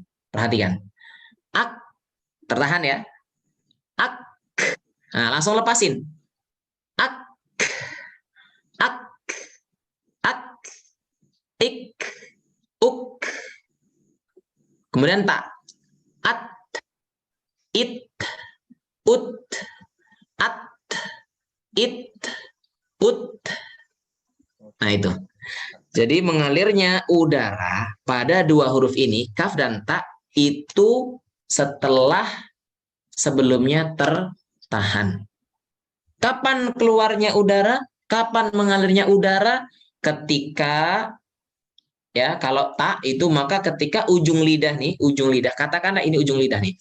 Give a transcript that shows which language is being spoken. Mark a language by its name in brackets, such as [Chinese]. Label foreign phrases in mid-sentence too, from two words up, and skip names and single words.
[Indonesian] Perhatikan, ak, tertahan ya, ak, nah langsung lepasin, ak, ik, uk, kemudian ta, at, it, ut, at, it, ut. Nah itu. Jadi mengalirnya udara pada dua huruf ini, kaf dan ta, itu setelah sebelumnya tertahan. Kapan keluarnya udara? Kapan mengalirnya udara? Ketika, ya, kalau ta itu maka ketika ujung lidah nih, katakanlah ini ujung lidah nih.